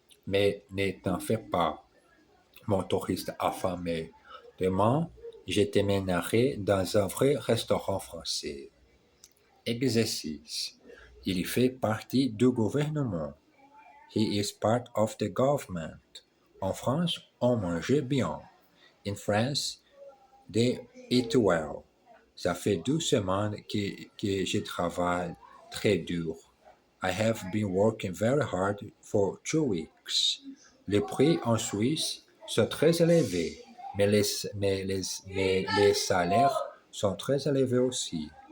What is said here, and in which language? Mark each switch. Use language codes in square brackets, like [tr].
[fr] Mais ne t'en fais pas, mon touriste affamé. Demain, je te mènerai dans un vrai restaurant français. Exercice. Il fait partie du gouvernement. [en] He is part of the government. [fr] En France, on mange bien. [en] In France, they eat well. [fr] Ça fait 2 semaines que je travaille très dur. [en] I have been working very hard for 2 weeks. [fr] Les prix en Suisse sont très élevés, mais les salaires sont très élevés aussi.